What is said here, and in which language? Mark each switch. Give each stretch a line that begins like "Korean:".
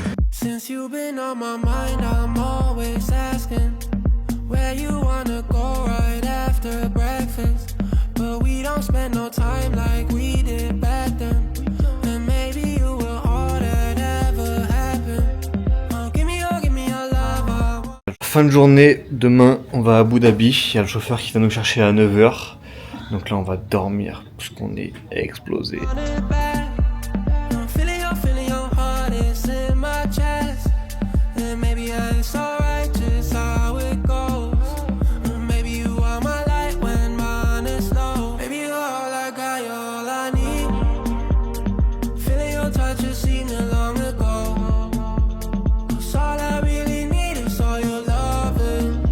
English: Since you've been on my mind, I'm always asking where you wanna go right after breakfast. But we don't spend no time like we did back then. And maybe you were all that ever happened. Oh, give me your love.
French: Fin de journée, demain on va à Abu Dhabi. Il y a le chauffeur qui va nous chercher à 9h. Donc là on va dormir parce qu'on est explosé.
English: Feeling your heart is in my chest. And maybe it's alright just how it goes. Maybe you are my light when mine is low. Maybe you're all I got, you're all I need. Feeling your touch has seen it long ago. 'Cause all I really need is all your loving.